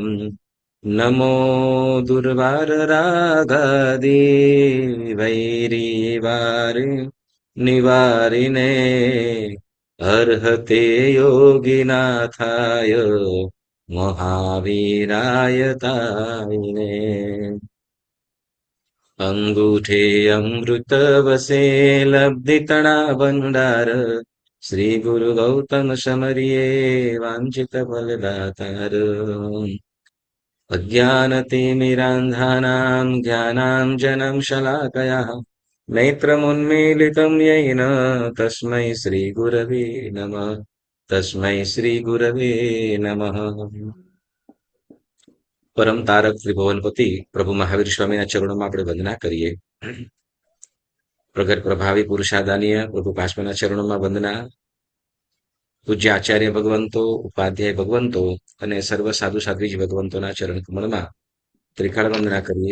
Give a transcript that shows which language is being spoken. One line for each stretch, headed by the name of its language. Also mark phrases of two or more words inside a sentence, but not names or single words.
Sanskrit: नमो दुर्वाररागादि वैरिवारे निवारिणे अर्हते योगिनाथाय महावीराय तायिने.
Gujarati: અંગૂઠે અમૃત વસે લબ્ધિતણા ભંડાર શ્રી ગુરુ ગૌતમ સમરિયે વાંછિત ફલદાતાર.
Sanskrit: अज्ञानतिमिरान्धानां ज्ञानाञ्जनं शलाकया नेत्रमुन्मीलितं येन तस्मै श्रीगुरवे नमः. तस्मै श्रीगुरवे नमः.
Gujarati: પરમ તારક ત્રિભુવનપતિ પ્રભુ મહાવીર સ્વામીના ચરણોમાં આપણે વંદના કરીએ. પ્રગટ પ્રભાવી પુરુષાદાનીય પ્રભુ પાશ્વના ચરણોમાં વંદના. પૂજ્ય આચાર્ય ભગવંતો, ઉપાધ્યાય ભગવંતો અને સર્વ સાધુ સાધ્વીજ ભગવંતોના ચરણ કમળમાં ત્રિકાળ વંદના કરીએ.